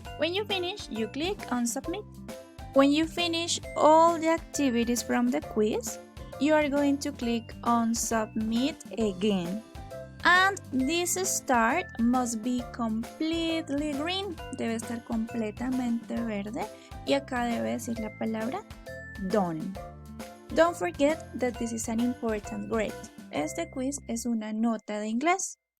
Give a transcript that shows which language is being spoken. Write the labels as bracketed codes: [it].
[en] When you finish, you click on Submit. When you finish all the activities from the quiz, you are going to click on Submit again. And this start must be completely green. [es] Debe estar completamente verde. Y acá debe decir la palabra done. [en] Don't forget that this is an important grade. [es] Este quiz es una nota de inglés.